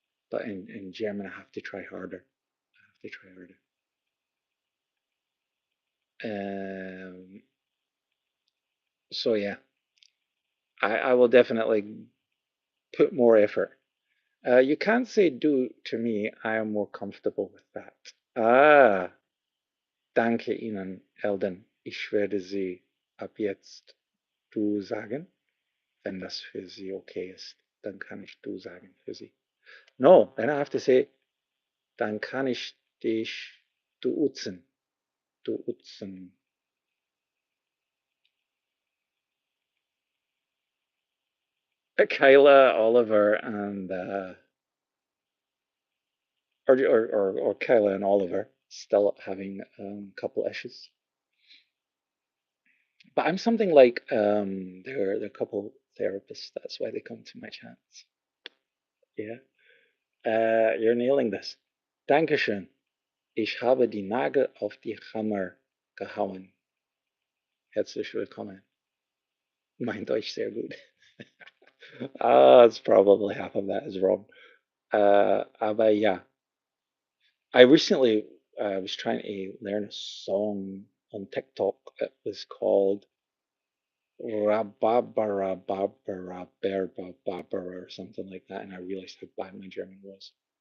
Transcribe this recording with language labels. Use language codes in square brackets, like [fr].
[en] But in German, I have to try harder. I have to try harder. So yeah, I will definitely put more effort. You can't say do to me. I am more comfortable with that. [de] Ah, danke Ihnen, Elden. Ich werde Sie ab jetzt du sagen, wenn das für Sie okay ist. Dann kann ich du sagen für Sie. [en] No, then I have to say, [de] dann kann ich dich duzen. Duzen. [en] Kyla, Oliver, and or Kyla and Oliver still having a couple issues. But I'm something like they're a couple therapists. That's why they come to my chats. Yeah. You're nailing this. Dankeschön. [de] Ich habe die Nagel auf die Hammer gehauen. Herzlich willkommen. Mein Deutsch sehr gut. [en] It's probably half of that is wrong. [de] Aber ja, [en] I recently was trying to learn a song on TikTok. It was called Rababara Babara Berba Babara or something like that, and I realized how bad my German was.